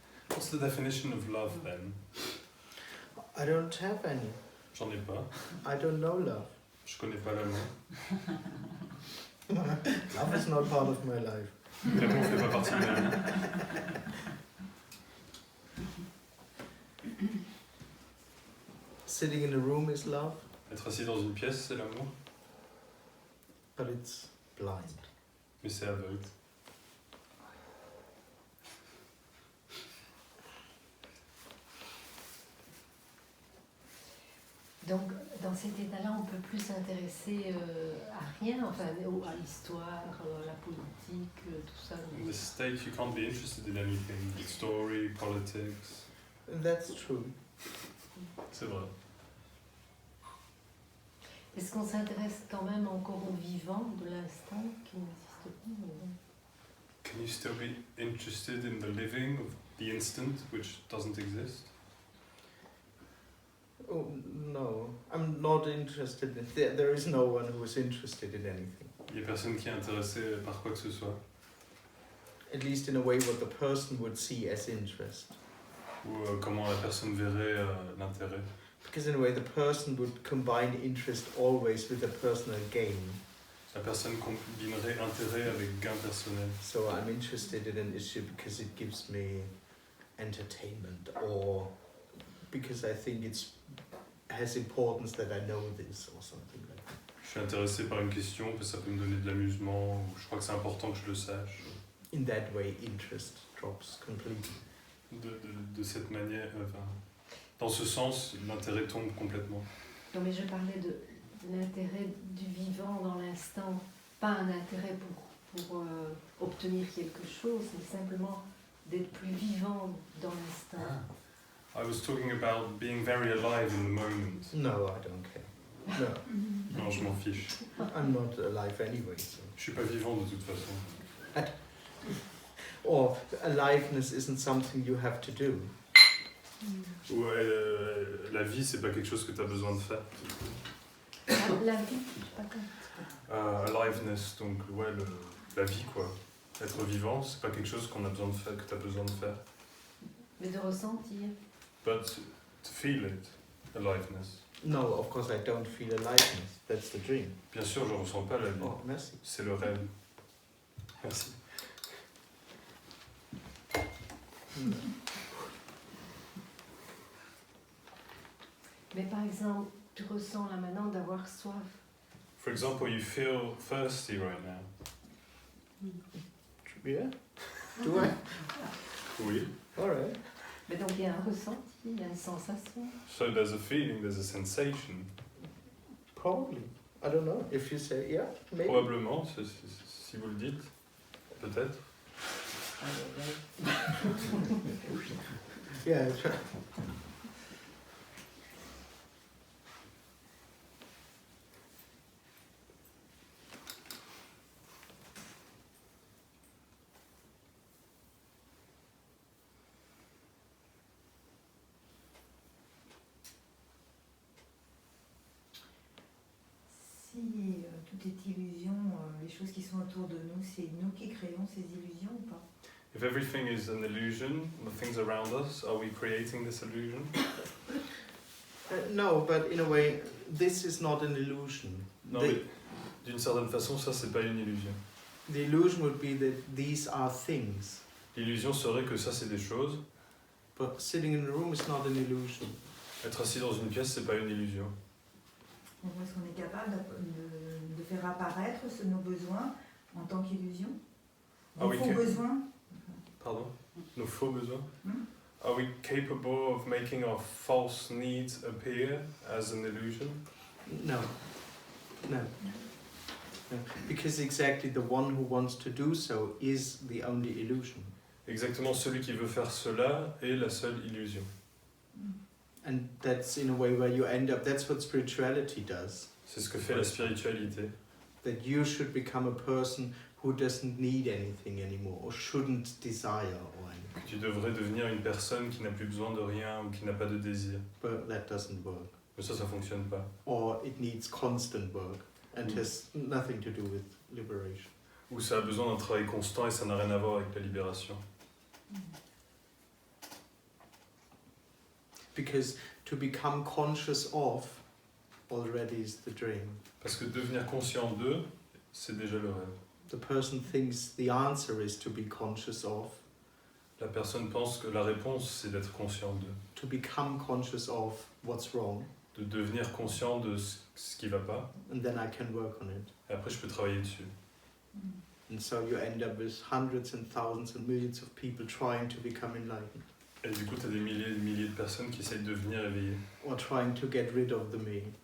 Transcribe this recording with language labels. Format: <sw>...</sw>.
<en>What's the definition of love then? I don't have any.</en> <fr>J'en ai pas.</fr> <en>I don't know love.</en> <fr>Je connais pas l'amour.</fr> <en>Love is not part of my life.</en> <fr>L'amour fait pas partie de ma vie.</fr> <en>Sitting in a room is love.</en> <fr>Être assis dans une pièce, c'est l'amour.</fr> <en>But it's blind.</en> <fr>Mais c'est aveugle. Donc, dans cet état-là, on ne peut plus s'intéresser à rien, enfin, à l'histoire, à la politique, tout ça.</fr> <en>In this state, you can't be interested in anything. The story, politics. That's true.</en> <fr>C'est vrai. Est-ce qu'on s'intéresse quand même encore au vivant de l'instant qui n'existe plus ou non?</fr> <en>Can you still be interested in the living of the instant, which doesn't exist? Oh, no, I'm not interested in... There is no one who is interested in anything.</en> <fr>Il n'y a personne qui est intéressé par quoi que ce soit.</fr> <en>At least in a way what the person would see as interest.</en> <fr>Ou comment la personne verrait l'intérêt.</fr> <en>Because in a way the person would combine interest always with a personal gain.</en> <fr>La personne combinerait intérêt avec gain personnel.</fr> <en>So I'm interested in an issue because it gives me entertainment, or because I think it has importance that I know this, or something like that.</en> <fr>Je suis intéressé par une question parce que ça peut me donner de l'amusement, ou je crois que c'est important que je le sache.</fr> <en>In that way, interest drops completely.</en> <fr>De cette manière, enfin, dans ce sens, l'intérêt tombe complètement. Non, mais je parlais de l'intérêt du vivant dans l'instant, pas un intérêt pour obtenir quelque chose, mais simplement d'être plus vivant dans l'instant.</fr> <en>I was talking about being very alive in the moment. No, I don't care. No,</en> <fr>Non, je m'en fiche.</fr> <en>I'm not alive anyway. So.</en> <fr>Je suis pas vivant de toute façon.</fr> <en>Or aliveness isn't something you have to do.</en> <fr>Ouais, la vie, c'est pas quelque chose que tu as besoin de faire. La vie, je sais pas comment. Aliveness, donc ouais, la vie quoi. Être vivant, c'est pas quelque chose qu'on a besoin de faire, que tu as besoin de faire. Mais de ressentir.</fr> <en>But to feel it, aliveness. No, of course I don't feel aliveness. That's the dream.</en> <fr>Bien sûr, je ressens pas la vie. Oh, merci. C'est le rêve. Merci. Mais par exemple, tu ressens là maintenant d'avoir soif.</fr> <en>For example, you feel thirsty right now. Yeah? Do I?</en> <fr>Oui.</fr> <en>Alright.</en> <fr>Mais donc il y a un ressenti, il y a une sensation.</fr> <en>So there's a feeling, there's a sensation. Probably. I don't know. If you say yeah, maybe.</en> <fr>Probablement, si vous le dites. Peut-être.</fr> <en>Yeah.</en> <fr>Si tout est illusion, les choses qui sont autour de nous, c'est nous qui créons ces illusions ou pas?</fr> <en>If everything is an illusion, the things around us, are we creating this illusion? No, but in a way, this is not an illusion.</en> <fr>Non, mais d'une certaine façon, ça, c'est pas une illusion.</fr> <en>The illusion would be that these are things.</en> <fr>L'illusion serait que ça, c'est des choses.</fr> <en>But sitting in a room is not an illusion.</en> <fr>Être assis dans une pièce, c'est pas une illusion. Donc, est-ce qu'on est capable de faire apparaître nos besoins en tant qu'illusion? Ah Nos oui, faux besoins? Pardon? Nos faux besoins? Hmm?</fr> <en>Are we capable of making our false needs appear as an illusion? No. No. No. Because exactly the one who wants to do so is the only illusion.</en> <fr>Exactement, celui qui veut faire cela est la seule illusion.</fr> <en>And that's in a way where you end up, that's what spirituality does.</en> <fr>C'est ce que fait la spiritualité.</fr> <en>That you should become a person who doesn't need anything anymore or shouldn't desire or anything.</en> <fr>Tu devrais devenir une personne qui n'a plus besoin de rien ou qui n'a pas de désir.</fr> <en>But that doesn't work.</en> <fr>Mais ça fonctionne pas.</fr> <en>Or it needs constant work and has nothing to do with liberation.</en> <fr>Ou ça a besoin d'un travail constant et ça n'a rien à voir avec la libération.</fr> <en>Because to become conscious of already is the dream.</en> <fr>Parce que devenir conscient d'eux, c'est déjà le rêve.</fr> <en>The person thinks the answer is to be conscious of.</en> <fr>La personne pense que la réponse, c'est d'être conscient d'eux.</fr> <en>To become conscious of what's wrong.</en> <fr>De devenir conscient de ce qui va pas.</fr> <en>And then I can work on it.</en> <fr>Et après, je peux travailler dessus.</fr> <en>And so you end up with hundreds and thousands and millions of people trying to become enlightened.</en> <fr>Et du coup, tu as des milliers et des milliers de personnes qui essayent de devenir éveillées.</fr> <en>Or trying to get rid of the me.</en>